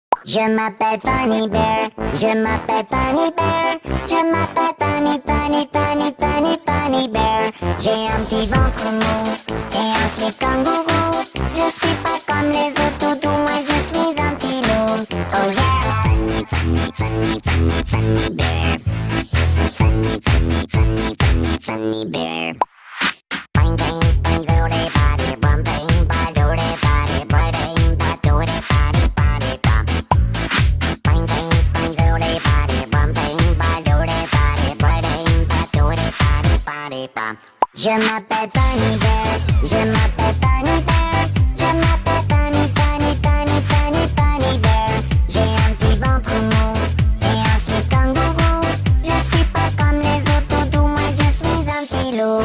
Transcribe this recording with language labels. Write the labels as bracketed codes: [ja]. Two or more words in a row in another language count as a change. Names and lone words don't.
[fr] Je m'appelle Funny Bear, je m'appelle Funny Bear, je m'appelle Funny Bear. J'ai un petit ventre mou et un slip kangourou. Je suis pas comme les autres toutous, moi je suis un petit loup. [en] Oh yeah! Funny Bear. Funny Bear. Bang bang bang do de body, bum bang ba do de body, bang ba do de body bum. Bang bang bang do de body, bum bang ba do de body, bang ba do de body bum. [fr] Je m'appelle Funny Bear, je m'appelle Funny Bear, je m'appelle Funny Bear. J'ai un petit ventre mou et un slip kangourou. Je suis pas comme les autres toutous, moi je suis un petit loup.